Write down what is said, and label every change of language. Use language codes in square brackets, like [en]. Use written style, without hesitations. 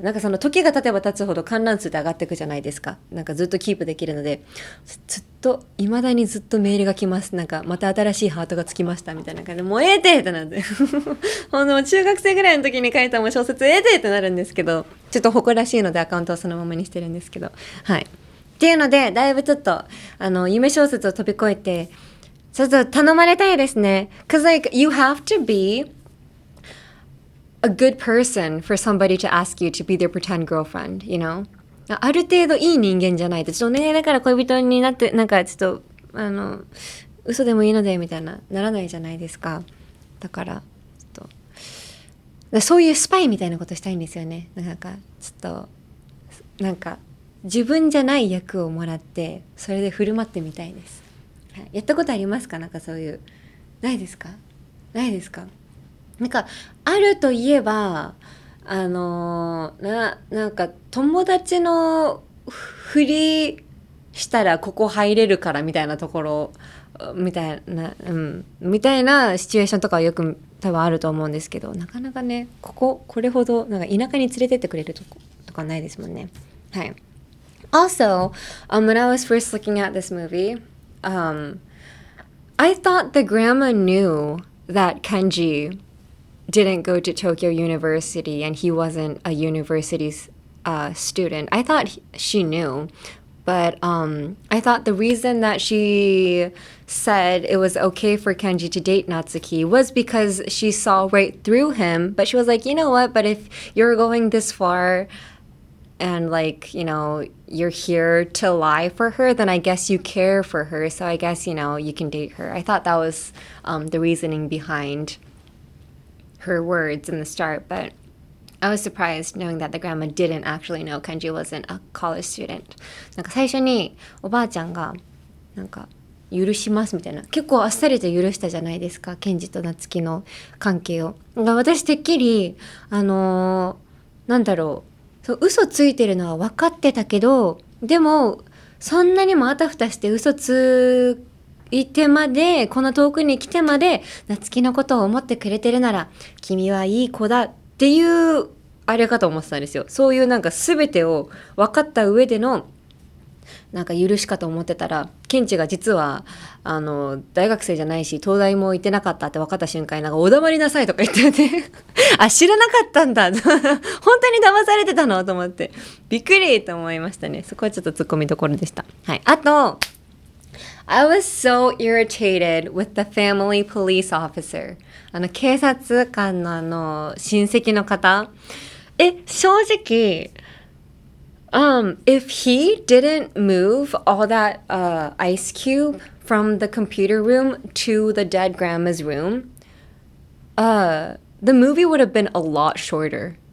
[ja] なんかその時が経てば経つほど観覧数って上がっていくじゃないですか。なんかずっとキープできるので、未だにずっとメールが来ます。なんかまた新しいハートがつきましたみたいな感じで、もうええてってなって中学生ぐらいの時に書いたもう小説ええてってなるんですけど、ちょっと誇らしいのでアカウントをそのままにしてるんですけど、はい。っていうのでだいぶちょっと夢小説を飛び越えてちょっと頼まれたいですね。 [en] 'Cause like you have to be a good person for somebody to ask you to be their pretend girlfriend, you know? [ja] ある程度いい人間じゃないと、ちょっとね、だから恋人になって、なんかちょっと、嘘でもいいので、みたいな、ならないじゃないですか。だから、ちょっと、そういうスパイみたいなことしたいんですよね。なんか、ちょっと、なんか、自分じゃない役をもらって、それで振る舞ってみたいです。はい、やったことありますか？なんかそういう。ないですか？ないですか？なんかあるといえばなんか友達のふりしたらここ入れるからみたいなところみたいなシチュエーションとかはよく多分あると思うんですけど、なかなかねこれほどなんか田舎に連れてってくれるとかないですもんね。はい。 [en] Also, when I was first looking at this movie, I thought the grandma knew that Kenji didn't go to Tokyo University and he wasn't a university student. I thought she knew, but I thought the reason that she said it was okay for Kenji to date Natsuki was because she saw right through him. But she was like, you know what? But if you're going this far and like, you know, you're here to lie for her, then I guess you care for her. So I guess, you know, you can date her. I thought that was the reasoning behind her words in the start, but I was surprised knowing that the grandma didn't actually know Kenji wasn't a college student. [ja] なんか最初におばあちゃんがなんか許しますみたいな、結構あっさりと許したじゃないですか、ケンジとナツキの関係を。私てっきりなんだろう、そう嘘ついてるのは分かってたけど、でもそんなにもあたふたして嘘ついてまでこの遠くに来てまで夏希のことを思ってくれてるなら君はいい子だっていうあれかと思ってたんですよ。そういうなんか全てを分かった上でのなんか許しかと思ってたら、ケンチが実は大学生じゃないし東大も行ってなかったって分かった瞬間になんかお黙りなさいとか言っててあ、知らなかったんだ本当に騙されてたのと思ってびっくりと思いましたね。そこはちょっとツッコミどころでした。はい。あと [en] I was so irritated with the family police officer. [ja] 警察官の親戚の方。正直、 [en] if he didn't move all that ice cube from the computer room to the dead grandma's room, the movie would have been a lot shorter.